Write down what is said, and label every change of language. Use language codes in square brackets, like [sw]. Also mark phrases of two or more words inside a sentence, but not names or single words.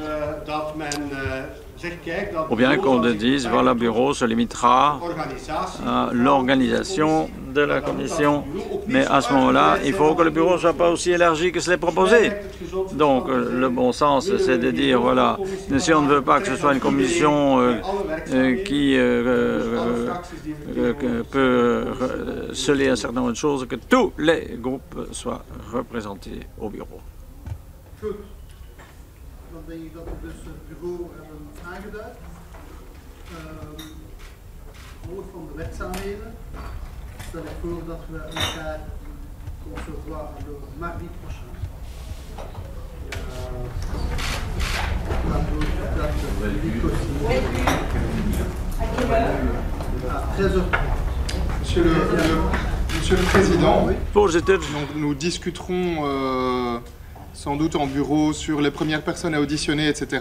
[fr] Ou bien qu'on dise, voilà, le bureau se limitera à l'organisation de la commission, mais à ce moment-là, il faut que le bureau ne soit pas aussi élargi que cela est proposé. Donc, le bon sens, c'est de dire, voilà, si on ne veut pas que ce soit une commission qui peut sceller un certain nombre de choses, que tous les groupes soient représentés au bureau. [nl] Dan denk ik dat we dus het bureau hebben aangeduid. Gevolg van de werkzaamheden stel ik voor dat we elkaar [fr] concevoir le mardi prochain. Monsieur le Président, donc nous discuterons sans doute en bureau sur les premières personnes à auditionner, etc.